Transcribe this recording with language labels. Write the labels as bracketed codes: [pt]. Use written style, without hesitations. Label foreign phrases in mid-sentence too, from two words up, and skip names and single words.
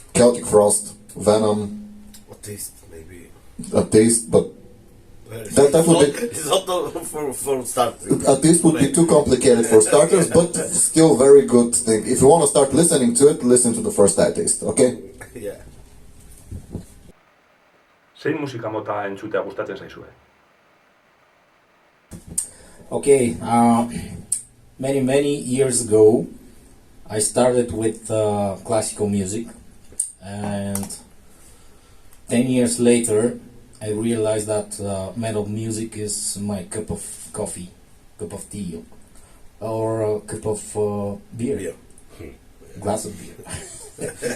[en] Celtic Frost, Venom. A taste, maybe. A taste, but that would be... It's not for starting. A taste would be too complicated for starters, but still very good thing. If you want to start listening to it, listen to the first taste, okay? Yeah. [eu] Zein musika mota entzutea gustatzen zaizue? [en] Okay, many years ago, I started with classical music, and 10 years later, I realized that metal music is my cup of coffee, cup of tea, or a cup of beer, glass of beer.